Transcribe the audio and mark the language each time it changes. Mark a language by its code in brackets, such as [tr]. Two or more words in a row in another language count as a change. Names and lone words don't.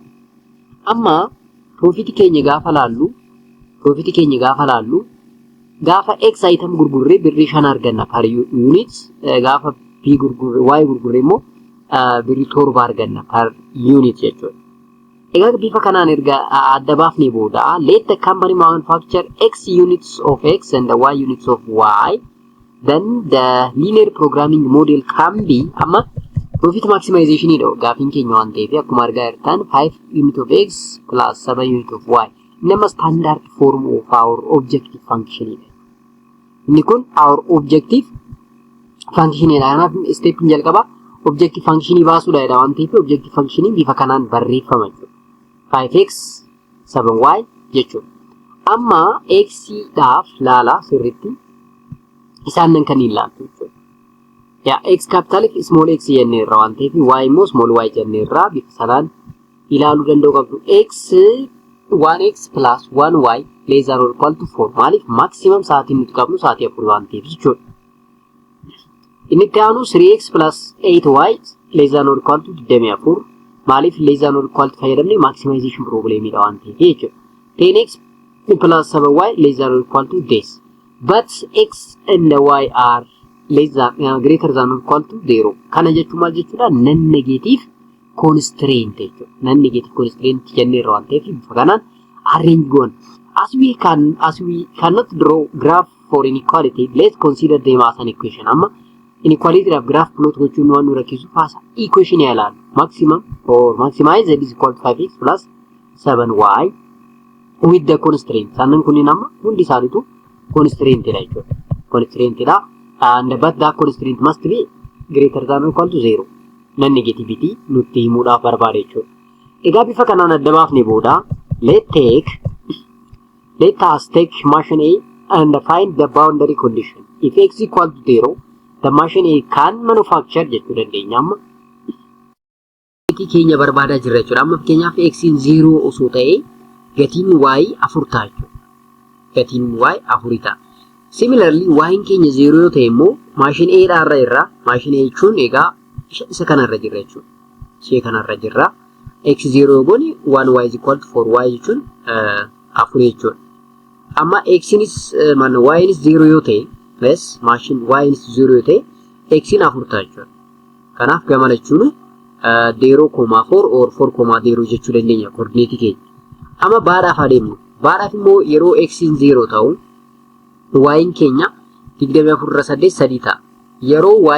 [om] Amma profit keenya gaafa laallu gaafa X item gurgurree birrii 5 arganna [en] per unit, [om] gaafa B gurgurree Y gurgurree immoo birrii 7 arganna [en] per unit [om] jechuudha. Egaa bifa kanaan erga adda baafnee booda [en] let the company manufacture X units of X and Y units of Y, then the linear programming model can be [om] amma [en] profit maximization [om] idho gaafiin keenya waan ta'eef akkuma argaa jirtan [en] 5 unit of X plus 7 unit of Y [om] nama [en] standard form of our objective function [om] idha. Inni kun [en] our objective function [om] idha. Kanaaf step jalqaba [en] objective function [om] baasuudha jedha waan ta'eef [en] objective function [om] bifa kanaan barreeffama jechuudha. 5x 7y jechuudha. Amma x dhaaf laala sirriitti isaan nan kan ilaaltu jechuudha. [en] X capital small x [om] jennee irraa waan ta'eef y immoo [en] small y [om] jennee irraa bifa sanaan ilaaluu danda'u qabdu. X [en] 1x plus 1y less than or equal to 4 [om] maaliif maximum sa'aatiin nuti qabnu sa'aatii 4 waan ta'eef jechuudha. Inni itti aanu [en] 3x plus 8y less than or equal to 24 [om] maaliif [en] less than or equal to [om] fayyadamne maximization problemidha waan ta'eef jechuudha. [en] 10x plus 7y less than or equal to this, but x and y are less than greater than or equal to 0. [om] Kana jechuun maal jechuudha? [en] Non negative constraint [om] jechuudha. [en] Non negative constraint [om] jennee irraa waan ta'eef bifa kanaan arrange goona. [en] As we cannot draw graph for inequality, let's consider them as an equation. [om] Amma [en] inequality of graph plot [om] gochuun waan nu rakkisu faasa equation yaalaan [en] maximum or maximize z is equal to 5x plus 7y with the constraint. [om] Sannan kunniin amma hundi isaaniitu constraint dha jechuudha. Constraint dha. [en] And but that constraint must be greater than or equal to 0. [om] Non negativity nutti himuudhaaf barbaade jechuudha. Egaa bifa kanaan adda baafnee booda [en] let us take machine A and find the boundary condition. If x equal to 0 the machine can manufacture [om] jechuu dandeenya amma keenya barbaadaa jirra jechuudha amma fakkeenyaaf x in 0 osoo ta'e gatiin y 4 ta'a jechuudha gatiin y 4 ta'a similarly y in keenya 0 yoo ta'e immoo [en] machine A [om] irraa [en] machine A [om] jechuun egaa isa kanarra jirra jechuudha ishee kanarra jirra x 0 goone [en] 1y is equal to 4y [om] jechuun 4 jechuudha amma x inis y inis 0 yoo ta'e yes machine y inis 0 yoo ta'e x in 4 ta'a jechuudha kanaaf gamana jechuun 0.4 or 4.0 jechuu dandeenya coordinate keenya amma baadhaaf adeemnu baadhaaf immoo yeroo x in 0 ta'u y in keenya 24 3 ta'a yeroo y